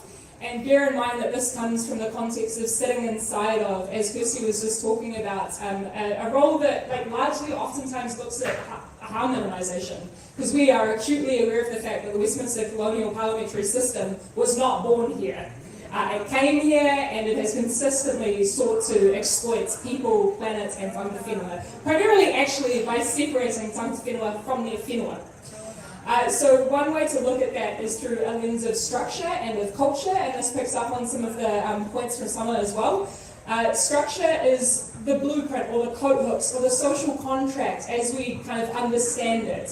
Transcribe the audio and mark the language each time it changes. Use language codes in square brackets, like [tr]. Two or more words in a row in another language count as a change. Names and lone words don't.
[en] And bear in mind that this comes from the context of sitting inside of, as Kirsty was just talking about, a role that largely oftentimes looks at harm minimisation. Because we are acutely aware of the fact that the Westminster colonial parliamentary system was not born here. It came here and it has consistently sought to exploit people, planet and [mi] tangata whenua. [en] Primarily actually by separating [mi] tangata whenua [en] from their whenua. So one way to look at that is through a lens of structure and with culture, and this picks up on some of the points from Summer as well. Structure is the blueprint or the coat hooks or the social contract as we kind of understand it.